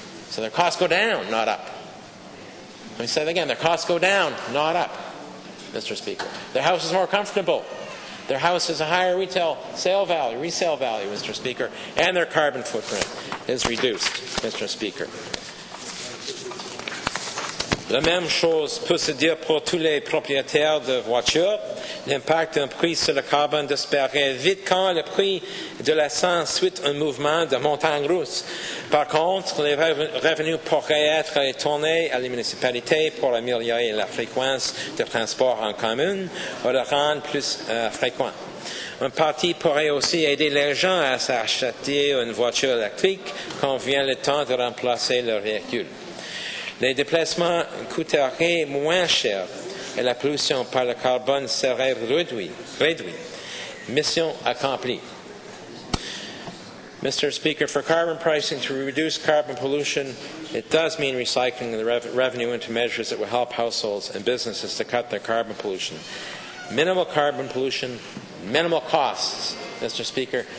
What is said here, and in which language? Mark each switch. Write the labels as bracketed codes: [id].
[en] So their costs go down, not up. Let me say that again. Their costs go down, not up, Mr. Speaker. Their house is more comfortable. Their house has a higher resale value, Mr. Speaker, and their carbon footprint is reduced, Mr. Speaker. [fr] La même chose peut se dire pour tous les propriétaires de voitures. L'impact d'un prix sur le carbone disparaît vite quand le prix de l'essence suit un mouvement de montagne russe. Par contre, les revenus pourraient être retournés à les municipalités pour améliorer la fréquence de transport en commun ou le rendre plus fréquent. Un parti pourrait aussi aider les gens à s'acheter une voiture électrique quand vient le temps de remplacer leur véhicule. Les déplacements coûteraient moins cher et la pollution par le carbone serait réduite. Mission accomplie. [en] Mr. Speaker, for carbon pricing to reduce carbon pollution, it does mean recycling the revenue into measures that will help households and businesses to cut their carbon pollution. Minimal carbon pollution, minimal costs, Mr. Speaker.